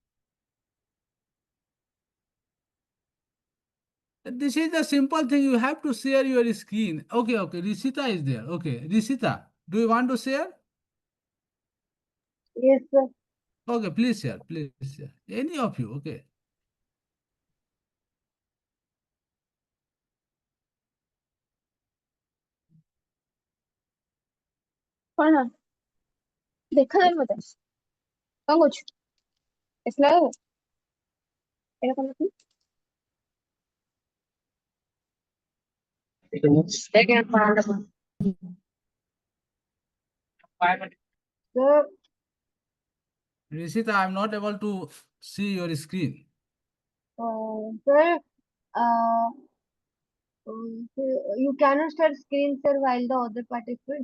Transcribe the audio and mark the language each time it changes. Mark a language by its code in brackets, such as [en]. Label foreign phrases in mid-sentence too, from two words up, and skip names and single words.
[en] This is the simple thing. You have to share your screen. Okay, okay. Rishita is there. Okay, Rishita, do you want to share? Yes, sir. Okay, please share. Please share. Any of you. Okay. [or] କଣ ଦେଖାଯାଉନି ମତେ କଣ କରୁଛୁ ଏସଲା ଏଇଟା କଣ ଲେଖୁଛୁ? [en] Sir, Rishita, I'm not able to see your screen. sir, uh, you cannot start screen, sir, while the other participant.